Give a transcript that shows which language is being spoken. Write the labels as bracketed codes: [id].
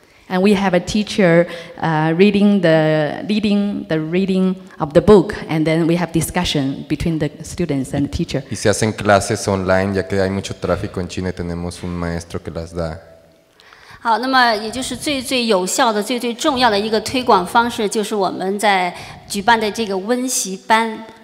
[en] And we have a teacher leading the reading of the book, and then we have discussion between the students and the teacher. [es] Y se hacen clases online, ya que hay mucho tráfico en China y tenemos un maestro que las da. [zh] 好，那么也就是最有效的、最重要的一个推广方式，就是我们在举办的这个温习班。